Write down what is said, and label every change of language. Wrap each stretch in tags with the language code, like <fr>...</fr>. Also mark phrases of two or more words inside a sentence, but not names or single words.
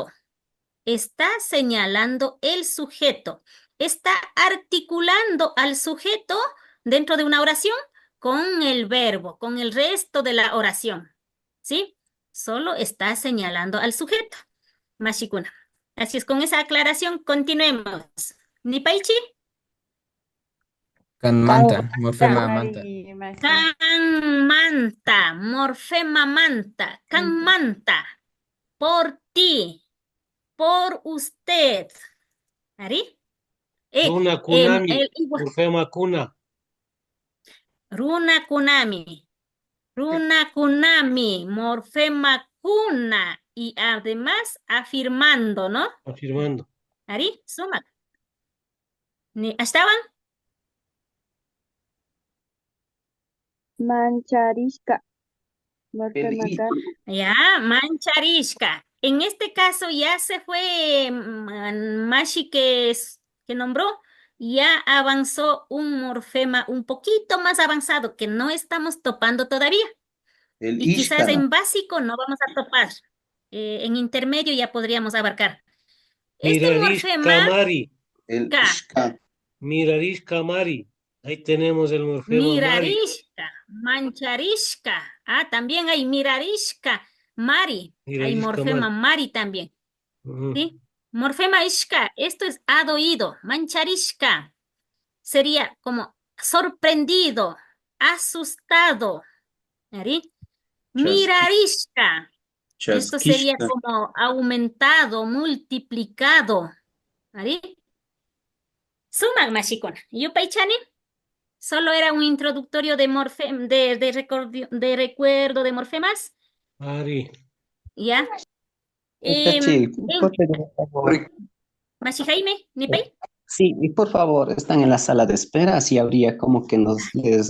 <es>Está señalando el sujeto. Está articulando al sujeto dentro de una oración con el verbo, con el resto de la oración. ¿Sí? Solo está señalando al sujeto.</es> <qu>Mashikuna.</qu> <es>Así es, con esa aclaración continuemos.</es> <qu>¿Nipaichi? Canmanta, morfema manta. Ari, Mashi. Canmanta, morfema manta, canmanta.</qu> <es>Por ti. Por usted.</es> <qu>¿Ari? Una kunami.</qu> <es>Igual.</es> <qu>Morfema kuna. Runa kunami. Runa kunami. Morfema kuna.</qu> <es>Y además afirmando, ¿no? Afirmando.</es> <qu>¿Ari? Suma. ¿Estaban? Mancharishka.</qu> <es>Morfema K.</es> <qu>Ya, mancharishka.</qu> <es>En este caso ya se fue Mashi que nombró, ya avanzó un morfema un poquito más avanzado que no estamos topando todavía. El Y quizás</es> <qu>Ishka.</qu> <es>en básico no vamos a topar. En intermedio ya podríamos abarcar. Este</es> <qu>Mirarishka</qu> <es>morfema</es> <qu>mari.</qu> <es>El K.</es> <qu>Ishka. Mirarishka mari.</qu> <es>Ahí tenemos el morfema mari.</es> <qu>Mirarishka, mancharishka.</qu> <es>También hay mirarishka, mari. Hay</es> <qu>Mirarishka</qu> <es>morfema mari también. Ujú. ¿Sí? Morfema ishka, esto es oído. Mancharishka sería como sorprendido, asustado. ¿Sí? Mirarishka, esto sería</es> <qu>Chasquishka.</qu> <es>como aumentado, multiplicado. ¿Sí?</es> <qu>Sumak mashikuna. ¿Yupaychani?</qu> <es>Solo era un introductorio de, de recuerdo de morfemas,</es> <qu>Ari,</qu> <es>¿ya? Itachi, ¿puedo pedir un favor?</es> <qu>Mashi Jaime, Nipay.</qu> <es>Sí, y por favor, están en la sala de espera, así habría como que nos les</es>